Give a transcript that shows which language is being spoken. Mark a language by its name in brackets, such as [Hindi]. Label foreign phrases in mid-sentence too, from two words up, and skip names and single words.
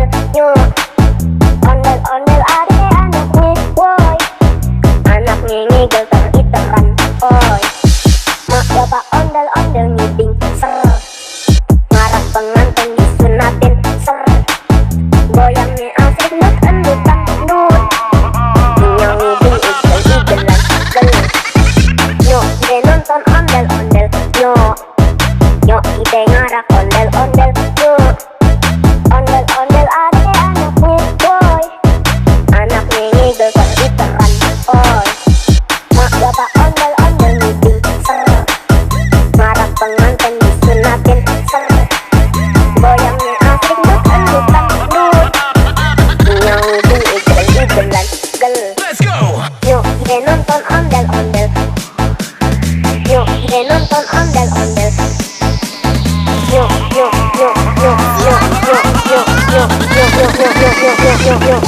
[Betawi] Yo ondel-ondel ade anaknya boy. Anaknya ngigel teriteran oi. Mak bapak ondel-ondel ngiding ser. Ngarak pengantin disunatin ser. Goyangnya asik nut endut dangdut. Yang ngiding igel-igelan gel. Yo ide nonton ondel-ondel. Yo ide ngarak ondel-ondel. Yo ondel-ondel ade anaknya boy. Anaknya ngigel teriteran oi. Mak bapak ondel-ondel ngiding ser. Ngarak pengantin disunatin ser. Goyangnya asik nut endut dangdut. Yang ngiding igel-igelan gel. [English] Let's go. [Betawi] Yo ide nonton ondel-ondel. Yo ide nonton ondel-ondel. Yo yo yo yo yo yo yo yo yo yo yo yo yo yo yo.